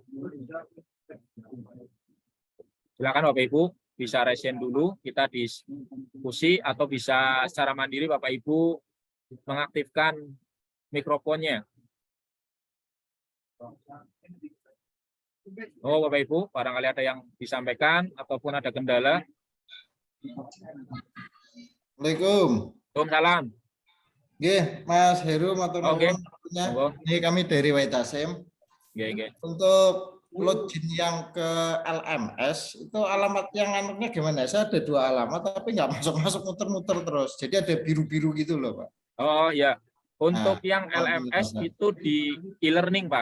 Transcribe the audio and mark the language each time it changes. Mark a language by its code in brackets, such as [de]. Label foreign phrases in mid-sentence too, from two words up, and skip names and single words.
[id] Silakan Bapak Ibu bisa resen dulu, kita diskusi, atau bisa secara mandiri Bapak Ibu mengaktifkan mikrofonnya. Oh Bapak Ibu, barangkali ada yang disampaikan ataupun ada kendala. Assalamualaikum. Waalaikumsalam. [jv] Nggih, Mas Heru matur nuwun. [id] Ini kami dari Waitasim. Untuk login yang ke LMS itu alamat yang anaknya gimana? Saya ada 2 alamat tapi nggak masuk muter-muter terus. Jadi ada biru-biru gitu loh, Pak. Oh ya, untuk yang LMS itu di e-learning Pak.